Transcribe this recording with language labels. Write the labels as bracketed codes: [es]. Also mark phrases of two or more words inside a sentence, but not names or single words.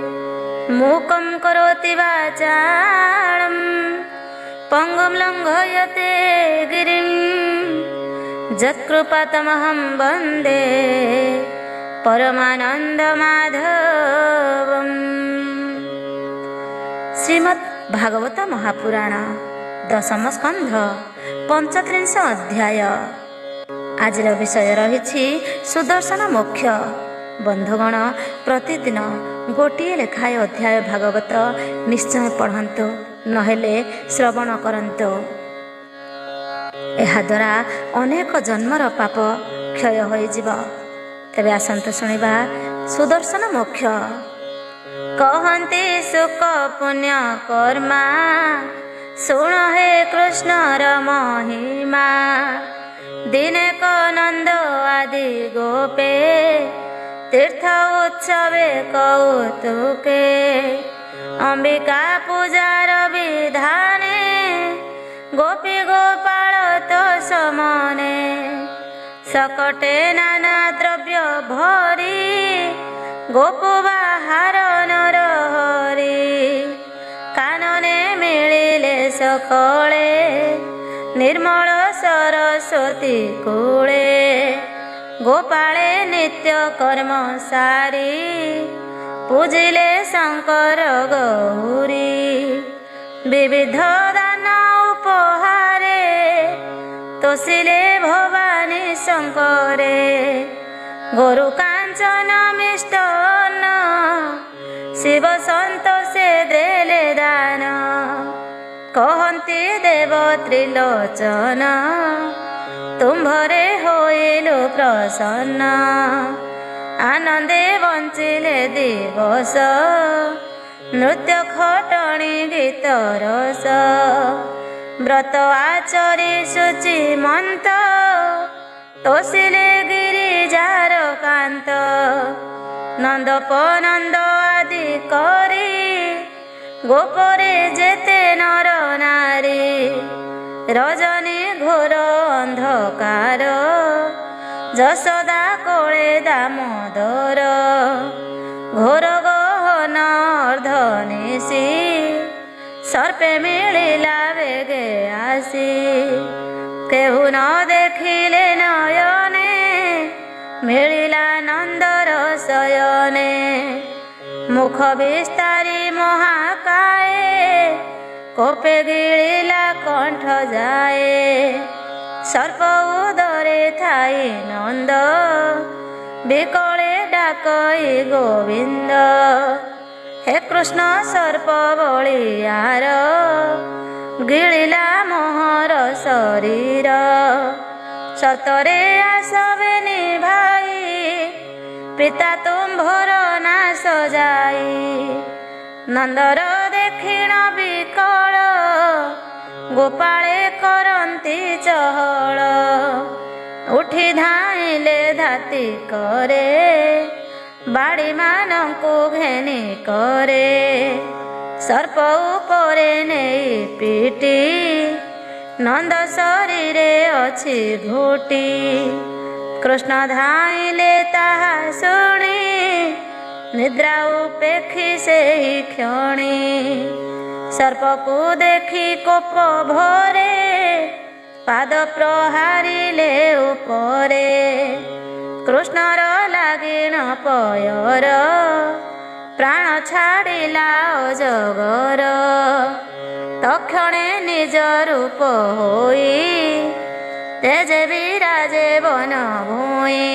[sa] मूकं करोति वाचालं पङ्गुं लङ्घयते गिरिं यत्कृपातमहं वन्दे परमानन्दमाधवम्। [or] ଶ୍ରୀମଦ୍ ଭାଗବତ ମହାପୁରାଣ ଦଶମ ସ୍କନ୍ଧ 35 ଅଧ୍ୟାୟ। ଆଜି ବିଷୟ ରହି ସୁଦର୍ଶନ ମୋକ୍ଷ। ବନ୍ଧୁଗଣ, ପ୍ରତିଦିନ ଗୋଟେ ଲେଖାଏ ଅଧ୍ୟାୟ ଭାଗବତ ନିଶ୍ଚୟ ପଢ଼ନ୍ତୁ, ନହେଲେ ଶ୍ରବଣ କରନ୍ତୁ। ଏହାଦ୍ୱାରା ଅନେକ ଜନ୍ମର ପାପ କ୍ଷୟ ହୋଇଯିବ। ତେବେ ଆସନ୍ତୁ ଶୁଣିବା ସୁଦର୍ଶନ ମୋକ୍ଷ। କହନ୍ତି ସୁଖ ପୁଣ୍ୟ କର୍ମା, ଶୁଣ ହେ କୃଷ୍ଣର ମହିମା। ଦିନେ କ ନନ୍ଦ ଆଦି ଗୋପେ, ତୀର୍ଥ ଉତ୍ସବେ କୌତୁକେ। ଅମ୍ବିକା ପୂଜାର ବିଧାନେ, ଗୋପୀ ଗୋପାଳ ତୋ ସମନେ। ସକଟେ ନାନା ଦ୍ରବ୍ୟ ଭରି, ଗୋପୁ ବାହାର ନର ହରି। କାନନେ ମିଳିଲେ ସକଳେ, ନିର୍ମଳ ସରସ୍ୱତୀ କୂଳେ। ଗୋପାଳେ ନିତ୍ୟ କର୍ମ ସାରି, ପୂଜିଲେ ଶଙ୍କର ଗୌରୀ। ବିବିଧ ଦାନ ଉପହାରେ, ତୋଷିଲେ ଭବାନୀ ଶଙ୍କରେ। ଗୋରୁ କାଞ୍ଚନ ମିଷ୍ଟାନ୍ନ, ଶିବ ସନ୍ତୋଷେ ଦେଲେ ଦାନ। କହନ୍ତି ଦେବ ତ୍ରିଲୋଚନ, ତୁମ୍ଭରେ ହୋଇଲୁ ପ୍ରସନ୍ନ। ଆନନ୍ଦେ ବଞ୍ଚିଲେ ଦିବସ, ନୃତ୍ୟ ଖଟଣି ଗୀତ ରସ। ବ୍ରତ ଆଚରି ଶୁଚି ମନ୍ତ, ତୋଷିଲେ ଗିରିଜାର କାନ୍ତ। ନନ୍ଦ ପନନ୍ଦ ଆଦି କରି, ଗୋପରେ ଯେତେ ନର ନାରୀ। ରଜନୀ ଘୋର ଅନ୍ଧକାର, ଯଶୋଦା କୋଳେ ଦାମୋଦର। ଘୋର ଗହନ ଅର୍ଦ୍ଧନିଶି, ସର୍ପେ ମିଳିଲା ବେଗେ ଆସି। କେହୁ ନ ଦେଖିଲେ ନୟନେ, ମିଳିଲା ନନ୍ଦର ଶୟନେ। ମୁଖ ବିସ୍ତାରି ମହାକାୟେ, କୋପେ ଗିଳିଲା କଣ୍ଠ ଯାଏ। ସର୍ପ ଉଦରେ ଥାଇ ନନ୍ଦ, ବିକଳେ ଡାକଇ ଗୋବିନ୍ଦ। ହେ କୃଷ୍ଣ ସର୍ପ ବଳିୟାର, ଗିଳିଲା ମୋହର ଶରୀର। ସତରେ ଆସବେନି ଭାଇ, ପିତା ତୁମ୍ଭର ନାଶ ଯାଇ। ନନ୍ଦର ଦେଖିଣ ବିକଳ, ଗୋପାଳେ କରନ୍ତି ଚହଳ। ଉଠି ଧାଇଲେ ଧାତି କରେ, ବାଡ଼ି ମାନଙ୍କୁ ଘେନି କରେ। ସର୍ପ ଉପରେ ନେଇ ପିଟି, ନନ୍ଦ ଶରୀରେ ଅଛି ଘୋଟି। କୃଷ୍ଣ ଧାଇଲେ ତାହା ଶୁଣି, ନିଦ୍ରା ଉପେକ୍ଷି ସେହି କ୍ଷଣି। ସର୍ପ କୁ ଦେଖି କୋପ ଭରେ, ପାଦ ପ୍ରହାରିଲେ ଉପରେ। କୃଷ୍ଣର ଲାଗିଣ ପୟର, ପ୍ରାଣ ଛାଡ଼ିଲା ଅଜଗର। ତକ୍ଷଣେ ନିଜ ରୂପ ହୋଇ, ତେଜେ ବିରାଜେ ବନ ଭୂଇଁ।